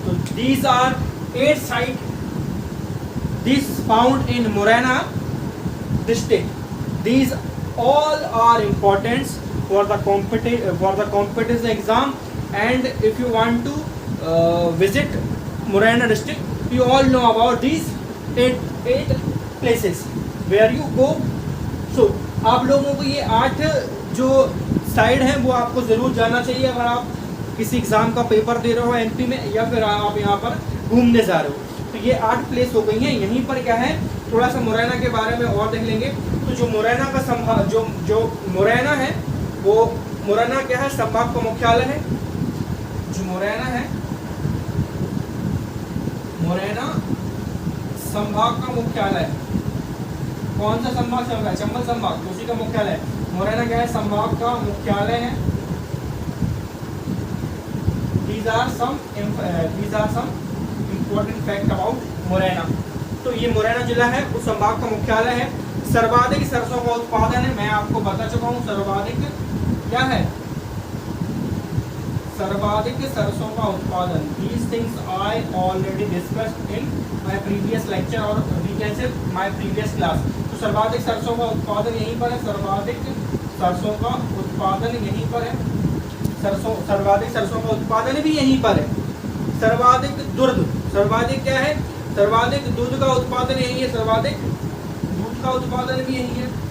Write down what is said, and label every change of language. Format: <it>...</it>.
<en>तो these are 8 site this found in Morena district. These all are important for the competitive exam, and if you want to visit Morena district, you all know about these eight places where you go.</en> <hi>So आप लोगों को ये 8 जो side हैं वो आपको ज़रूर जाना चाहिए अगर आप किसी एग्ज़ाम का पेपर दे रहे हो एमपी में या फिर आप यहाँ पर घूमने जा रहे हो। तो ये 8 प्लेस हो गई हैं। यहीं पर क्या है थोड़ा सा मुरैना के बारे में और देख लेंगे। तो जो मुरैना का जो मुरैना है वो मुरैना क्या है संभाग का मुख्यालय है। जो मुरैना है मुरैना संभाग का मुख्यालय है। कौन सा संभाग चल रहा है? चंबल संभाग, तो उसी का मुख्यालय है। मुरैना क्या है संभाग का मुख्यालय है।</hi> <en>These are some important fact about Morena.</en> <hi>तो ये मुरैना जिला है उस संभाग का मुख्यालय है। सर्वाधिक सरसों का उत्पादन है, मैं आपको बता चुका हूँ सर्वाधिक क्या है, सर्वाधिक सरसों का उत्पादन।</hi> <en>These things I already discussed in my previous lecture or we can say my previous class।</en> <hi>तो सर्वाधिक सरसों का उत्पादन यहीं पर है, सर्वाधिक सरसों का उत्पादन यहीं पर है, सर्वाधिक सरसों का उत्पादन भी यहीं पर है। सर्वाधिक दूध, सर्वाधिक क्या है, सर्वाधिक दूध का उत्पादन यही है, सर्वाधिक दूध का उत्पादन भी यही है।</hi>